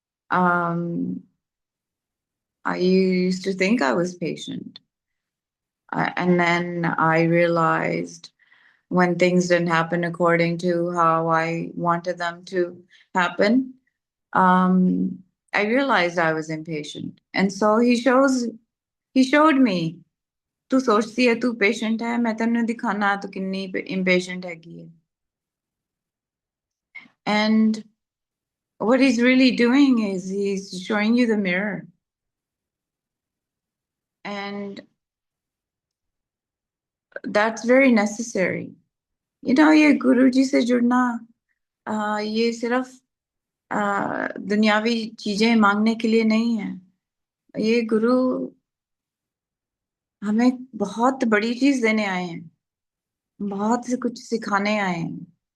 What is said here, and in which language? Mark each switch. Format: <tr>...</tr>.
<en>I used to think I was patient. And then I realized when things didn't happen according to how I wanted them to happen, I realized I was impatient. And so he showed me,</en> <hi>तू सोचती है तू patient है, मैं तेनू दिखाना तू कितनी impatient हैगी है.</hi> <en>And what he's really doing is he's showing you the mirror. And that's very necessary.</en> <hi>ये गुरुजी से जुड़ना ये सिर्फ दुनियावी चीजें मांगने के लिए नहीं है। ये गुरु हमें बहुत बड़ी चीज देने आए हैं, बहुत से कुछ सिखाने आए हैं।</hi>